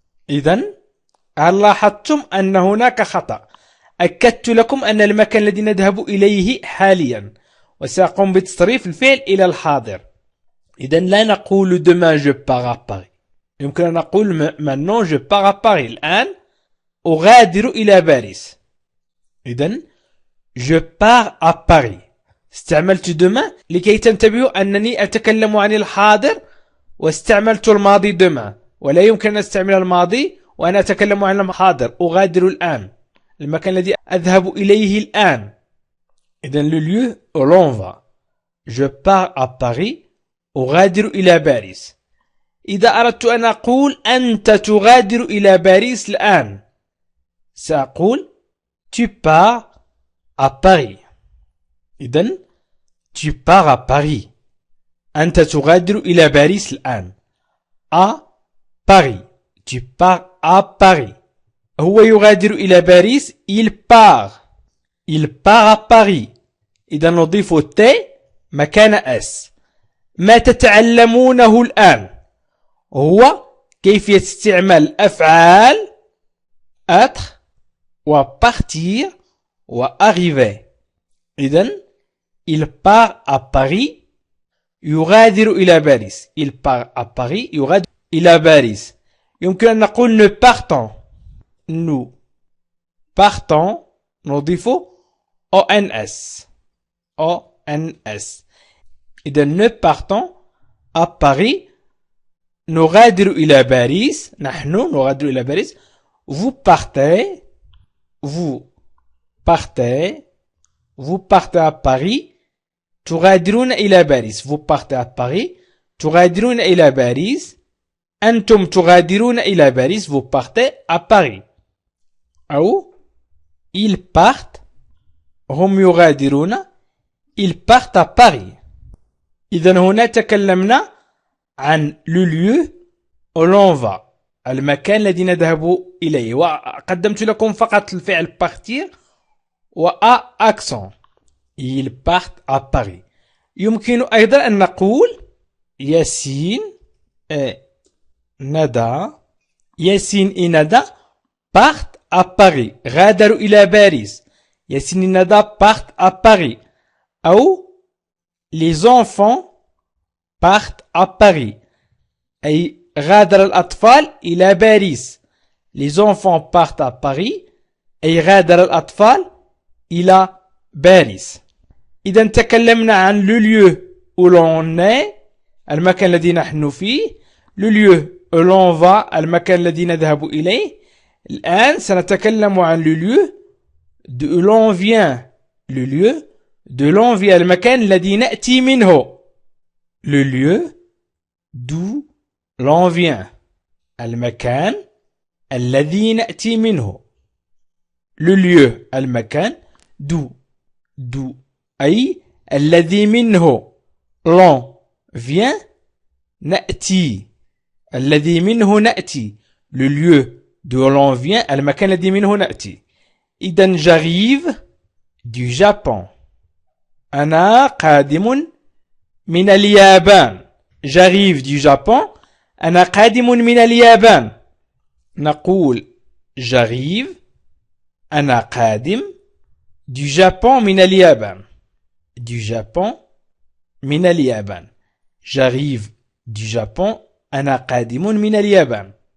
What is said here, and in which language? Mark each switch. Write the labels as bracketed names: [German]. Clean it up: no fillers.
[Arabic] إذن هل لاحظتم أن هناك خطأ؟ أكدت لكم أن المكان الذي نذهب إليه حاليا، وسأقوم بتصريف الفعل إلى الحاضر. إذن لا نقول [French] demain je pars à Paris. [Arabic] يمكن أن نقول [French] maintenant je pars à Paris. [Arabic] الآن أغادر إلى باريس. إذن [French] je pars à Paris. [Arabic] استعملت demain لكي تنتبهوا أنني أتكلم عن الحاضر، واستعملت الماضي demain، ولا يمكن أن أستعمل الماضي وأنا أتكلم عن الحاضر. أغادر الآن، المكان الذي أذهب إليه الآن. إذن [French] le lieu où l'on va. Je pars à Paris. [Arabic] أغادر إلى باريس. إذا أردت أن أقول أنت تغادر إلى باريس الآن، سأقول [French] tu pars à Paris. [Arabic] إذن [French] tu pars à Paris. [Arabic] أنت تغادر إلى باريس الآن. [French] à Paris. Tu pars à Paris. [Arabic] هو يغادر إلى باريس. [French] il part. il part à Paris. [Arabic] إذا نضيف T مكان S. ما تتعلمونه الآن هو كيفية استعمال أفعال être و partir و arriver. إذن [French] il part à Paris [Arabic] يغادر إلى باريس. [French] il part à Paris [Arabic] يغادر إلى باريس. يمكن أن نقول [French] nous partons. nous partons [Arabic] نضيف [French] ONS. ONS. [Arabic] إذا [French] nous partons à Paris. [Arabic] نغادر إلى باريس. نحن نغادر إلى باريس. [French] vous partez. vous partez. vous partez à Paris. [Arabic] تغادرون إلى باريس. [French] vous partez à Paris. [Arabic] تغادرون إلى باريس. أنتم تغادرون إلى باريس. [French] vous partez à Paris. [Arabic] أو [French] ils partent. [Arabic] هم يغادرون. [French] ils partent à Paris. [Arabic] إذن هنا تكلمنا عن [French] le lieu où l'on va. [Arabic] المكان الذي نذهب إليه، وقدمت لكم فقط الفعل partir و accent. [French] ils partent à Paris. [Arabic] يمكن أيضا أن نقول ياسين ندى. [French] ياسين et Nada partent à Paris. [Arabic] غادروا إلى باريس. [French] ياسين et Nada partent à Paris. أو les enfants partent à Paris. [Arabic] أي غادر الأطفال إلى باريس. [French] les enfants partent à Paris. [Arabic] أي غادر الأطفال إلى باريس. إذا تكلمنا عن [French] le lieu où l'on est [Arabic] المكان الذي نحن فيه [French] le lieu où l'on va [Arabic] المكان الذي نذهب إليه. الآن سنتكلم عن [French] le lieu d'où l'on vient le lieu d'où l'on vient [Arabic] المكان الذي نأتي منه [French] le lieu d'où l'on vient المكان الذي نأتي منه [Arabic] le lieu المكان d'où أي الذي منه l'on vient نأتي الذي منه نأتي [French] le lieu d'où l'on vient [Arabic] المكان الذي منه نأتي. إذن [French] j'arrive du Japon [Arabic] أنا قادم من اليابان j'arrive du Japon أنا قادم من اليابان. نقول j'arrive أنا قادم du Japon من اليابان du Japon من اليابان [French] j'arrive du Japon [Arabic] أنا قادم من اليابان.